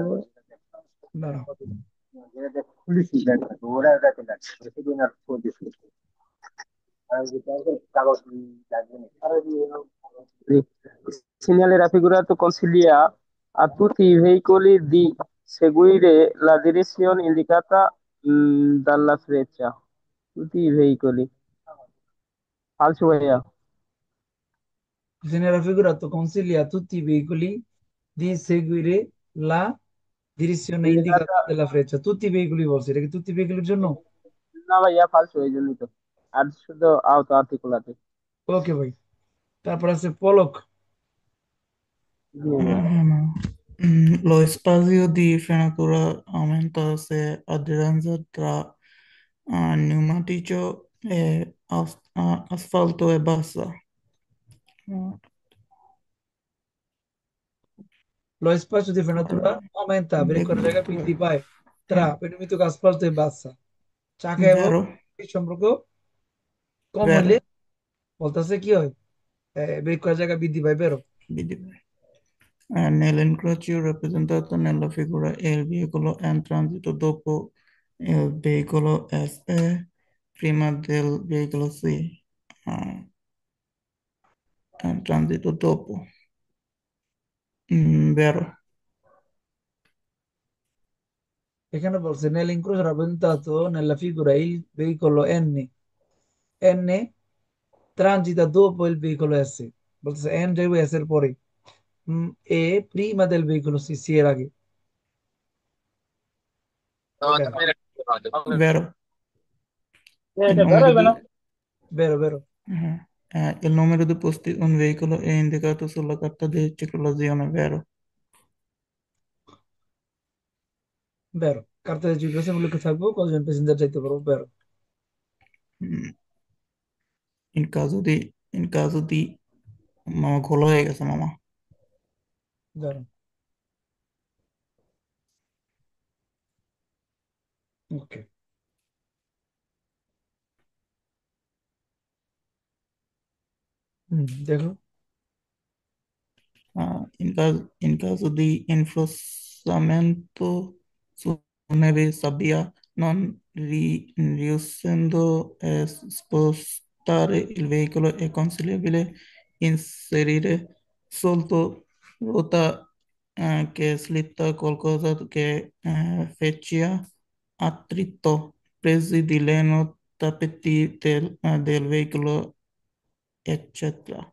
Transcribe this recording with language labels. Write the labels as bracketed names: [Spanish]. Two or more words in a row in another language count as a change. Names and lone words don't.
[Bangla] দাঁড়াও। [Italian] segnale raffigurato consiglia a tutti i veicoli di seguire la direzione indicata dalla freccia. Tutti i veicoli. Falso ভাইয়া। Viene raffigurato consiglia a tutti i veicoli di seguire la direzione indicata Indicata della freccia. Tutti i veicoli [Bangla] বলছে, এটা কি [Italian] tutti i veicoli [Bangla] এর জন্য? [Italian] না ভাইয়া, falso এই জন্যই তো। আর শুধু auto articolate। [Bangla] ওকে ভাই। তারপর আছে পলক। জি ভাইয়া। [Italian] Lo spazio di frenatura aumenta se aderenza tra pneumatico e asfalto è bassa. Mm, Lo spazio di frenatura aumenta, [Bangla] ব্রেক করার জায়গা বৃদ্ধি পায়, [Italian] tra eh, pneumatic asfalto e bassa, [Bangla] চাকা এবং [Italian] Vero, [Bangla] এই সম্পর্ক কম হইলে [Italian] vero. [Bangla] বলতেছে কি হয়, ব্রেক করার জায়গা বৃদ্ধি পায়, বেরো। [Italian] Nell'incrocio rappresentato nella figura è il veicolo in transito dopo il veicolo S e prima del veicolo C. Ah, in transito dopo. Vero, [Bangla] এখানে বলছে [Italian] nell'incrocio rappresentato nella figura il veicolo N transita dopo il veicolo S, [Bangla] বলতেছে N যাইবে S এর পরে, [Italian] E prima del veicolo C, C [Bangla] এর আগে, বেরো। [Italian] vero. Il [Bangla] এটা [Italian] numero [Bangla] বেরোবে [Italian] di, [Bangla] না। বেরো বেরো। [Italian] il numero di posti un veicolo è indicato sulla carta di circolazione, vero. [Bangla] বেরো, কার্তার জিজ্ঞাসা মূল্য থাকবো, কতজন প্যাসেঞ্জার যাইতে পারবো, বেরো। Mm, [Italian] in caso di [Bangla] মামা খোলা হয়ে গেছে মামা। বেরো, ওকে। দেখো। [Italian] In caso di infossamento su neve sabbia, non riuscendo a spostare il veicolo, è consigliabile inserire sotto ruota che slitta qualcosa che faccia attrito, presi di leno, tappeti del veicolo, eccetera.